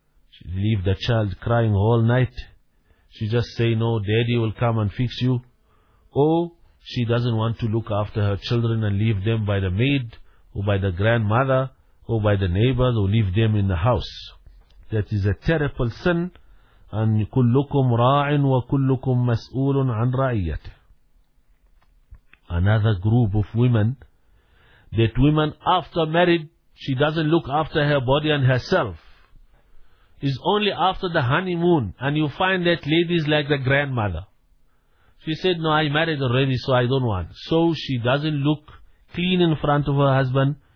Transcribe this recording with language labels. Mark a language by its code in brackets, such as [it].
[en] She leave the child crying all night. She just say, no, daddy will come and fix you. Or she doesn't want to look after her children and leave them by the maid, or by the grandmother, or by the neighbors, or leave them in the house. That is a terrible sin. [ar] And كلكم راع وكلكم مسؤول عن رعيته. [en] Another group of women, that women after married, she doesn't look after her body and herself. It's only after the honeymoon, and you find that lady is like the grandmother. She said, no, I married already, so I don't want. So she doesn't look clean in front of her husband.